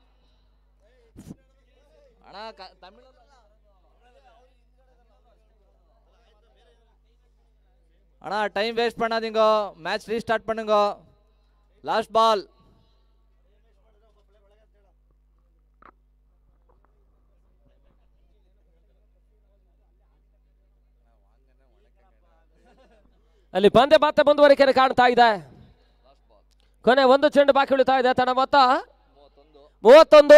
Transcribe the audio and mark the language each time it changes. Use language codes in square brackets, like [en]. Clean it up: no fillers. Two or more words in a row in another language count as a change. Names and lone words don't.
[kn] ಅಣ್ಣ ತಮಿಳು [ta] அண்ணா [en] time waste [ta] பண்ணாதீங்க, [en] match restart [ta] பண்ணுங்க. [en] last ball. [kn] ಅಲ್ಲಿ ಪಂದ್ಯ ಮತ್ತೆ ಮುಂದುವರಿಕೆ ಕಾಣ್ತಾ ಇದೆ. ಕೊನೆ 1 ಚೆಂಡು ಬಾಕಿ ಉಳಿತಾ ಇದೆ. ತನ್ನ ಮೊತ್ತ 31.